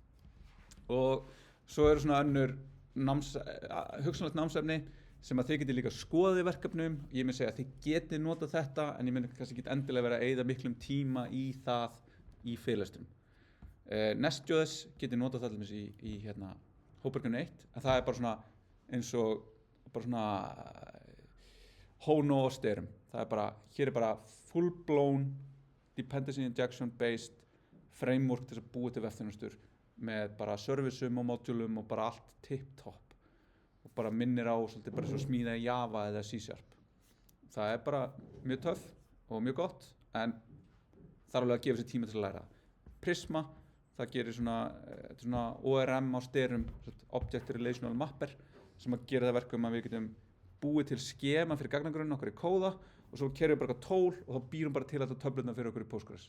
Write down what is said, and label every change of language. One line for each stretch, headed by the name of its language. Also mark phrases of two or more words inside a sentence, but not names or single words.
Icelandic: Og svo eru svona önnur hugsanlegt námsefni sem að þið getið líka skoðað í verkefnum, ég mun segja að þið getið notað þetta en ég mun kannski ekki endilega vera að eyða miklum tíma í það í fyrirlestrum. Nest.js getið notað það í hópverkefni 1, en það er bara svona eins og bara svona Hono og styrum. Hér er bara
English: full blown dependency injection based framework
Icelandic: til þess að búa til vefþjónustur með bara serviceum og modulum og bara allt tip-top og bara minnir á svolítið bara svo smíða í Java eða C-Sharp. Það er bara mjög töff og mjög gott en þarf alveg að gefa sér tíma til að læra. Prisma, það gerir svona ORM á styrum,
English: Object Relational Mapper,
Icelandic: sem að gera það verkum að við getum búið til skema fyrir gagnagrunn okkar í kóða og svo kerum við bara eitthvað tól og þá býrum bara til alltaf töflurnar fyrir okkur í Postgres.